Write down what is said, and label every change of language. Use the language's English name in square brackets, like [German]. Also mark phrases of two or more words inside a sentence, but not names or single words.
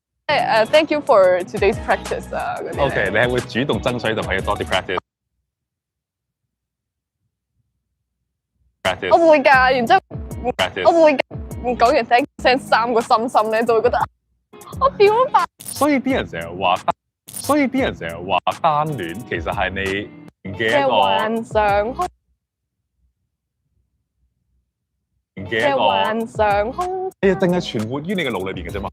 [English] thank you for today's practice [Cantonese] 啊嗰啲咧。 OK，你係會主動爭取同埋要多啲 practice。我會㗎，然之後我會講完 [English] thank you send [Cantonese] 3 個心心咧，就會覺得我表白。所以啲人成日話，單戀其實係你嘅一個幻想空嘅幻想空。你淨係存活於你嘅腦裏邊嘅啫嘛。